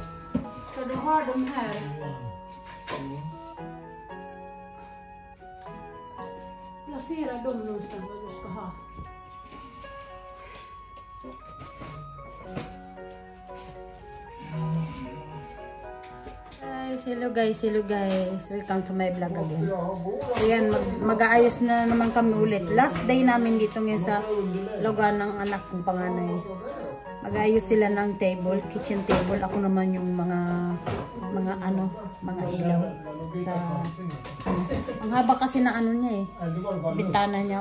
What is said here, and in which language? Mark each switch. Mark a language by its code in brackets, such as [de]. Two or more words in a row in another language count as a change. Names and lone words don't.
[sv] Så du har de här. Placera dem någonstans vad du ska ha. Så. [en] Hello guys, welcome to my vlog again. [sv] Jag har båda. [tl] Ayan, mag-aayos na naman kami ulit. [en] Last day [tl] namin dito ngayon sa lugar ng anak kong panganay. Mag-aayos sila ng table, [en] kitchen table. [tl] Ako naman yung mga ilaw sa ang haba kasi na ano niya bintana niya.